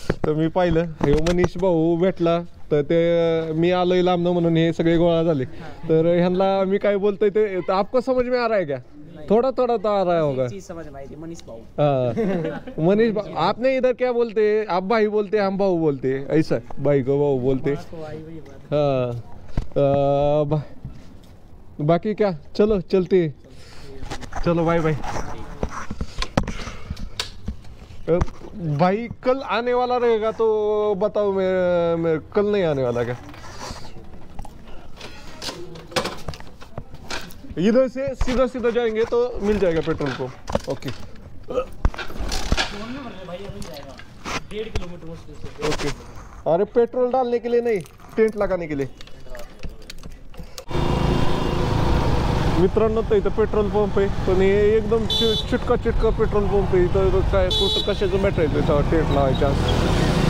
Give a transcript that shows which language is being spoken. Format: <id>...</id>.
<mr>तर मी पाहिलं हे मनीष भाऊ भेटला, तर ते मी आलोय लांबनं म्हणून हे सगळे गोळा झाले. तर ह्यांना मी काय बोलतोय ते</mr> <hi>आपको समझ में आ रहा है क्या? थोड़ा थोड़ा तो आ रहा होगा. चीज समझ में आई थी, मनीष भाऊ. हाँ मनीष भाऊ. आपने इधर क्या बोलते? आप भाई बोलते, हम भाऊ बोलते, ऐसा भाई को भाऊ बोलते. हाँ बाकी क्या, चलो चलते, चलो बाय बाय. भाई कल आने वाला रहेगा तो बताओ. मैं कल नहीं आने वाला क्या? इधर से सीधा सीधा जाएंगे तो मिल जाएगा पेट्रोल पंप. ओके 1.5 किलोमीटर मुश्किल से. ओके. अरे पेट्रोल डालने के लिए नहीं, टेंट लगाने के लिए.</hi> <mr>मित्रांनो तर इथं पेट्रोल पंप आहे, पण हे एकदम चिटका पेट्रोल पंप आहे. इथं काय कुठं कशाचं मॅटर आहे त्याच्यावर टेंट लावायच्या.</mr>